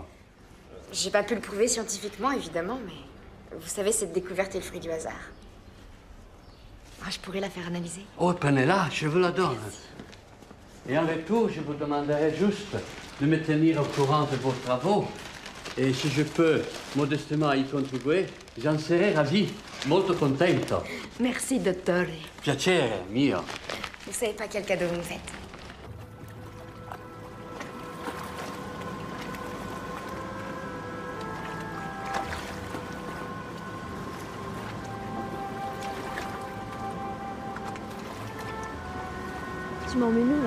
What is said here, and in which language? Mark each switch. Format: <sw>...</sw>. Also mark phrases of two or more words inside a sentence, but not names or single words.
<fr>J'ai pas pu le prouver scientifiquement, évidemment, mais vous savez, cette découverte est le fruit du hasard. Ah, je pourrais la faire analyser. Oh, prenez-la, je vous la donne. Et en retour, je vous demanderai juste de me tenir au courant de vos travaux. Et si je peux modestement y contribuer, j'en serai ravi,</fr> <it>molto contento.</it> <fr>Merci, dottore.</fr> <it>Piacere mio.</it> <fr>Vous savez pas quel cadeau vous me faites. Tu m'emmènes où, là?</fr>